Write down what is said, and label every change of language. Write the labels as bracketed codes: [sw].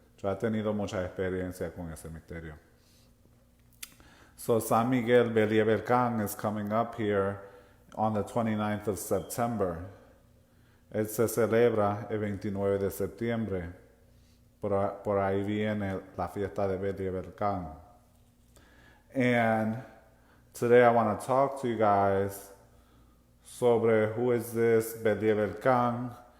[es] Yo he tenido mucha experiencia con ese misterio. [en] So San Miguel Belie Belcan is coming up here on the 29th of September. [es] Él se celebra el 29 de septiembre. Por ahí viene la fiesta de Belie Belcan. [en] And today I want to talk to you guys [es] sobre [en] who is this Belie Belcan,